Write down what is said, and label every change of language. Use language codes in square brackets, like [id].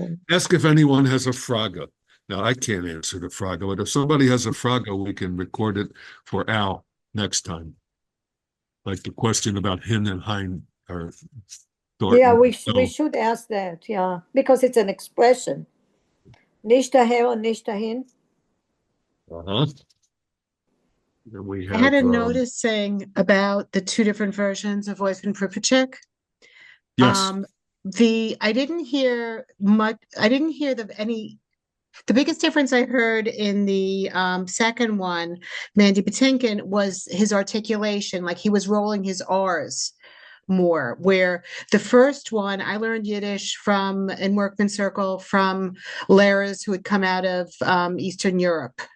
[en] Ask if anyone has a fraga. Now, I can't answer the fraga, but if somebody has a fraga, we can record it for Al next time. Like the question about hin and hein. Yeah, we should ask that, yeah, because it's an expression. [yi] Nicht daher und nicht dahin. [en] Uh-huh. I had a notice saying about the two different versions of Voice and Pripachik. Yes. I didn't hear much. I didn't hear the biggest difference I heard in the second one, Mandy Patinkin, was his articulation, like he was rolling his R's more, where the first one I learned Yiddish in Workman Circle from Laras who had come out of Eastern Europe.